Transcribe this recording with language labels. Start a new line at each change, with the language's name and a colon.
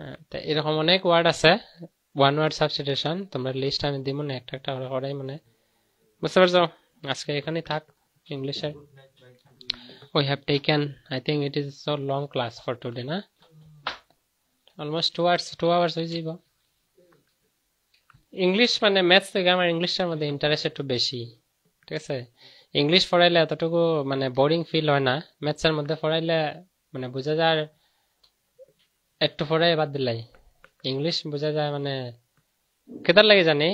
Bangla: তো এরকম অনেক ওয়ার্ড আছে, ওয়ান ওয়ার্ড সাবস্টিটিউশন। তোমরা লিস্ট আমি দিব না, একটা একটা করাই মনে, বুঝতে পারছো? আজকে এখানেই থাক ইংলিশের।
English: We have taken, I think it is so long class for today, na? Almost 2 hours
Bangla: হয়ে যাব। ইংলিশ মানে ম্যাথস থেকে আমার ইংলিশটার মধ্যে ইন্টারেস্ট একটু বেশি। ঠিক আছে, ইংলিশ পড়াইলে এতটুকু মানে বোরিং ফিল হয় না, ম্যাথসের মধ্যে পড়াইলে মানে বোঝা যায়, একটু পড়াই বাদ দিলাই ইংলিশ বোঝা যায় মানে কেদার লাগে জানি।